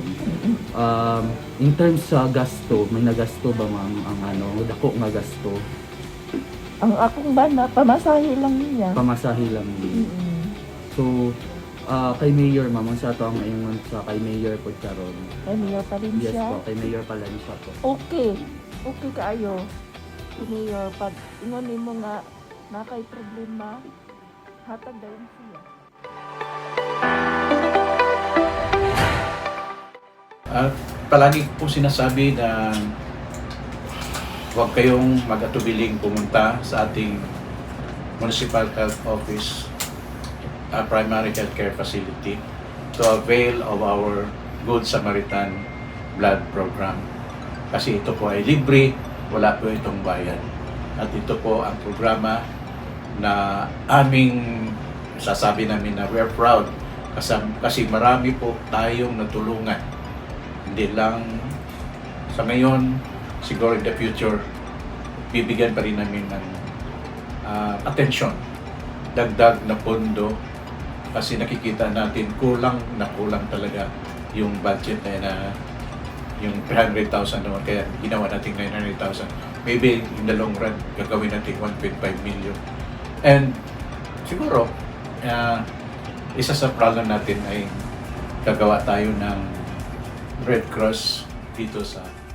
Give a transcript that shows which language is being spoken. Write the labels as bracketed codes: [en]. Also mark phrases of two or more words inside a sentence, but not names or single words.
[en] In terms [ceb] sa gasto, may nagasto ba ma'am ang dako nga gasto? Ang akong bana, pamasahe lang niya. [tl] Pamasahe lang din. Mm-mm. [ceb] So, kay Mayor ma'am, sa ato ang maingon sa kay Mayor po karon. [tl] Kay Mayor pa rin Yes siya. po, kay Mayor pala siya po. Okay. [ceb] Okay kaayo. Mayor, pag ingon nimo nga na kay problema, hatag dayon siya. [tl] Palagi po sinasabi na huwag kayong mag-atubiling pumunta sa ating Municipal Health Office Primary Health Care Facility [en] to avail of our Good Samaritan Blood Program. [tl] Kasi ito po ay libre, wala po itong bayad. At ito po ang programa na aming sasabi namin na [en] we're proud [tl] kasi marami po tayong natulungan. Hindi lang sa ngayon, siguro [en] in the future, [tl] bibigyan pa rin namin ng atensyon, dagdag na pondo kasi nakikita natin kulang talaga yung budget na yung 300,000 naman, kaya ginawa natin 900,000. [en] Maybe in the long run, [tl] gagawin natin 1.5 million. And siguro, isa sa problem natin ay gagawa tayo ng Red Cross dito sa